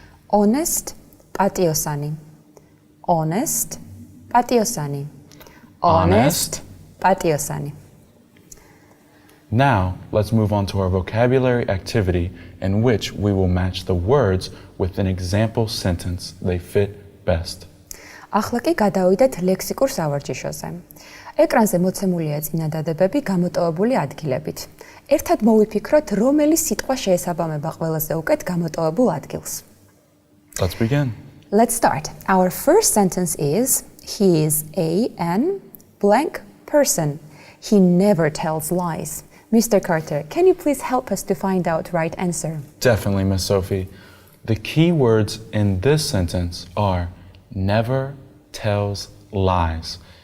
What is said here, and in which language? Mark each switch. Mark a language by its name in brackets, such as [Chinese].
[English] Honest, [Georgian] პატიოსანი. [English] Honest, პატიოსანი. Honest, [Georgian] პატიოსანი. [English] Now, let's move on to our vocabulary activity in which we will match the words with an example sentence. They fit best. [Georgian] ახლა კი გადავიდეთ ლექსიკურ სავარჯიშოზე. ეკრანზე მოცემულია წინადადებები გამოტოვებული ადგილებით. ერთად მოვიფიქროთ, რომელი სიტყვა შეესაბამება ყველაზე უკეთ გამოტოვებულ ადგილს. [English] Let's begin. Let's start. Our first sentence is, he is an blank person. He never tells lies. Mr. Carter, can you please help us to find out right answer? Definitely, Miss Sophie. The key words in this sentence are never tells lies.